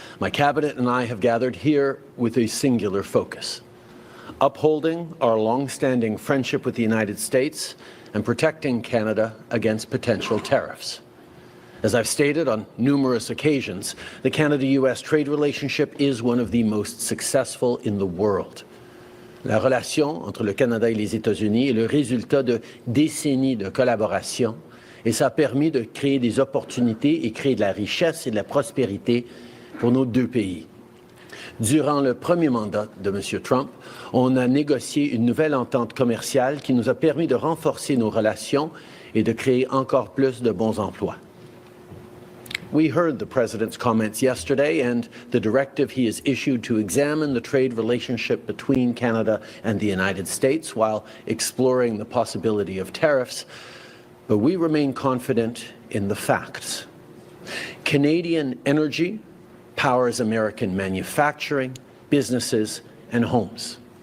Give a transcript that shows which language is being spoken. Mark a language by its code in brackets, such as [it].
[en] My cabinet and I have gathered here with a singular focus: upholding our long-standing friendship with the United States and protecting Canada against potential tariffs. As I've stated on numerous occasions, the Canada-US trade relationship is one of the most successful in the world. [fr] La relation entre le Canada et les États-Unis est le résultat de décennies de collaboration, et ça a permis de créer des opportunités et créer de la richesse et de la prospérité pour nos deux pays. Durant le premier mandat de M. Trump, on a négocié une nouvelle entente commerciale qui nous a permis de renforcer nos relations et de créer encore plus de bons emplois. [en] We heard the President's comments yesterday and the directive he has issued to examine the trade relationship between Canada and the United States while exploring the possibility of tariffs. But we remain confident in the facts. Canadian energy powers American manufacturing, businesses, and homes.